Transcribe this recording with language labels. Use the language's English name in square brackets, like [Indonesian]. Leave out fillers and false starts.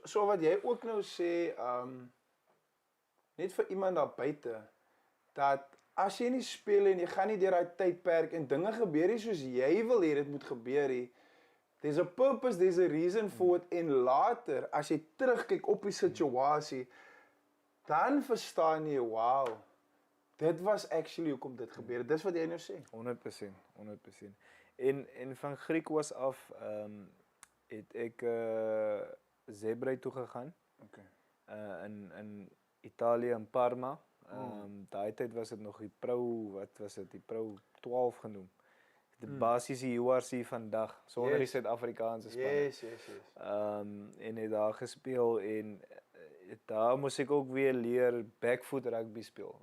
[Afrikaans] So wat jy ook nou sê, net vir iemand daar buite, dat as jy nie speel en jy gaan nie deur daai tydperk en dinge gebeur nie soos jy wil hê dit moet gebeur nie, [English] there's a purpose, there's a reason for it, [Afrikaans] en later, as jy terugkyk op die situasie, dan verstaan jy, wow, dit was actually hoekom dit gebeur het. Dis wat jy nou sê. 100%. En van Griekwas af, het ek Zebre toe gegaan. Okay. In Italië, in Parma. Daai tyd was dit nog die die Pro 12 genoem. Die basiese URC vandag, sonder die Suid-Afrikaanse span. Yes. En het daar gespeel en daar moes ek ook weer leer backfoot rugby speel.